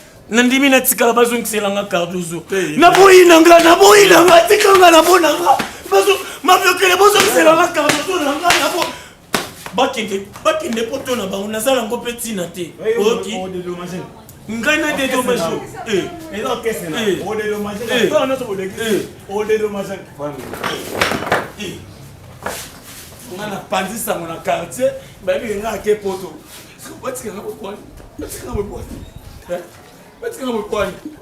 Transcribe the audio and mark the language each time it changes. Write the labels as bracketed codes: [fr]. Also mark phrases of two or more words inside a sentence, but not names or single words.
[ln] Nandimi natikala bazongisela nga Cardozo. Te, Naboyi na nga, naboyi na nga, tika nga nabo na nga. Bazo-, [fr] ma vieux [ln] king, bozongisela nga Cardozo na nga, nabo. Bakende, bakende poto na bango, nazala ngo pe tina te. Oui, Oki. o, o dédommagé. Ngai na dédommagé. Eh. Eza okese na. Eh. O dédommagé. Eh. [fr] Toi, on a trouvé des Eh. O dédommagé. Eh. [ln] Nga na panzi sango na quartier, bayebi nga ake poto. Batika nga bokwani. Batika nga bokwani. Eh? Batika nga bokwani.